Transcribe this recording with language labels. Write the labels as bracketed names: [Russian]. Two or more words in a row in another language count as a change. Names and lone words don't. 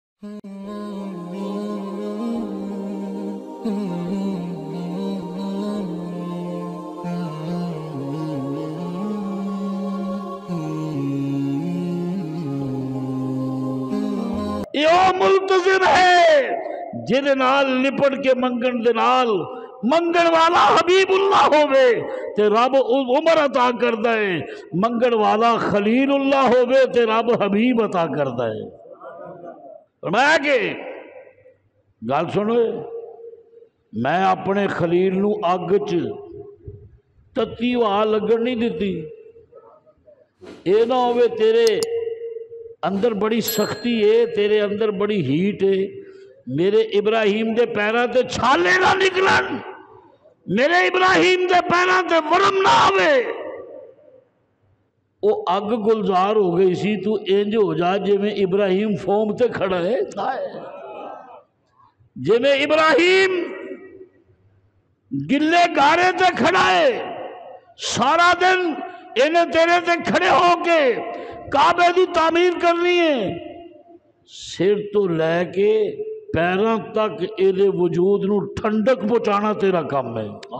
[Punjabi] یہ ملتزم ہے جن نال لپٹ کے منگن دے نال منگن والا حبیب اللہ ہووے تے رب عمر عطا کردا ہے، منگن والا خلیل اللہ ہووے تے رب حبیب عطا کردا ہے۔ فرمایا کہ گل سنو، میں اپنے خلیل نو اگ چ تتی وا لگن نہیں دیتی، اے نہ ہوئے تیرے اندر بڑی سختی ہے، تیرے اندر بڑی ہیٹ ہے، میرے ابراہیم دے پیراں تے چھالے نہ نکلن، میرے ابراہیم دے پیراں تے ورم نہ آوے۔ وہ اگ گلزار ہو گئی سی، تو انج ہو جا جے میں ابراہیم فوم تے کھڑا ہے، جے میں ابراہیم گلے گارے تے کھڑا ہے، سارا دن انہیں تیرے تے کھڑے ہو کے کعبے دی تعمیر کرنی ہے، سر تو لے کے پیراں تک ایدے وجود نو ٹھنڈک پہنچانا تیرا کام ہے۔